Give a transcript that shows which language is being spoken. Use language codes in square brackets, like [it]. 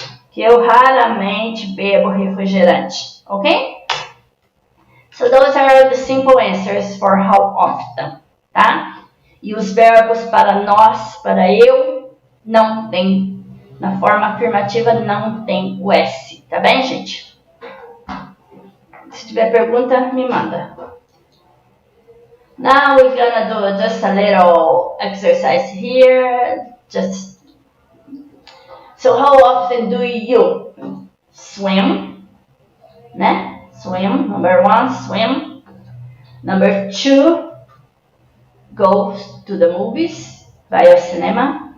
[pt] Que eu raramente bebo refrigerante, ok? [en] So those are the simple answers for how often, tá? [pt] E os verbos para nós, para eu, não tem. Na forma afirmativa não tem o S, tá bem, gente? Se tiver pergunta, me manda. [en] Now we're gonna do just a little exercise here. So how often do you swim? Né? Swim, number 1, swim. Number 2, go to the movies, [pt] vai ao cinema.